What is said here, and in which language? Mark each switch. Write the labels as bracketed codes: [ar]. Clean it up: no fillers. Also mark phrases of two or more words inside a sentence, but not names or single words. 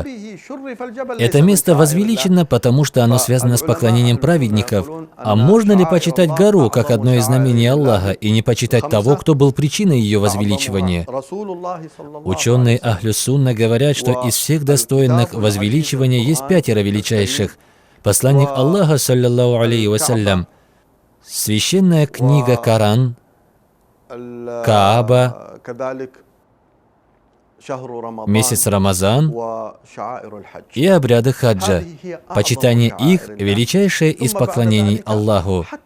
[ru] Это место возвеличено, потому что оно связано с поклонением праведников. А можно ли почитать гору, как одно из знамений Аллаха, и не почитать того, кто был причиной ее возвеличивания? Ученые [ar] أهل السنة [ru] говорят, что из всех достойных возвеличивания есть 5 величайших. Посланник Аллаха, [ar] صلى الله عليه وسلم, [ru] священная книга Коран, Кааба, месяц Рамазан и обряды хаджа. Почитание их – величайшее из поклонений Аллаху.